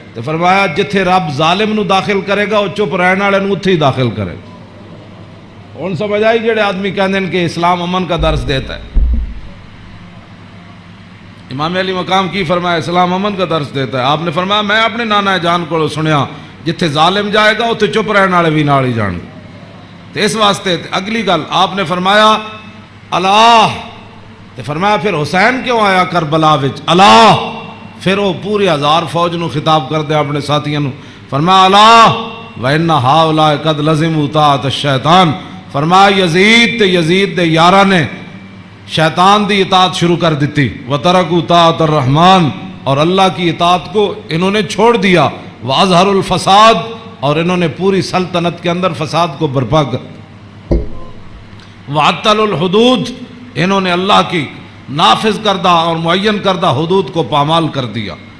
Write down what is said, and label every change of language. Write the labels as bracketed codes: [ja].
[pa] تو فرمایا جتھے رب ظالم نو داخل کرے گا وہ چپ رہنے والے نو اتھے ہی داخل کرے گا. ہن سمجھ آئی جڑے آدمی کہندے کہ [ur] اسلام امن کا درس دیتا ہے. [pa] امام علی مقام کی فرمایا [ur] اسلام امن کا درس دیتا ہے. [pa] آپ نے فرمایا میں اپنے نانا جان کو سنیا جتھے ظالم جائے گا اتھے چپ رہنے والے بھی نال ہی جان گے. تو اس واسطے اگلی گل آپ نے فرمایا اللہ، تو فرمایا پھر حسین کیوں آیا کربلا وچ اللہ. پھر وہ پوری 1000 فوج نو خطاب کر دے اپنے ساتھیوں نو. فرمایا اللہ [ar] وَإِنَّ هَؤُلَاءِ قَدْ لَزِمُوا طَاعَةَ الشَّيْطَانِ. [pa] فرمایا یزید تے یزید دے یاراں نے شیطان دی اطاعت شروع کر دیتی. [ar] وَتَرَكُوا طَاعَةَ الرَّحْمَانِ [ur] اور اللہ کی اطاعت کو انہوں نے چھوڑ دیا. [ar] وَأَظْهَرُوا الْفَسَادِ [ur] اور انہوں نے پوری سلطنت کے اندر فساد کو برپا کر. [ar] وَعَطَّلُوا الْحُدُودِ [ur] انہوں نے اللہ کی نافذ کردہ اور معین کردہ حدود کو پامال کر دیا.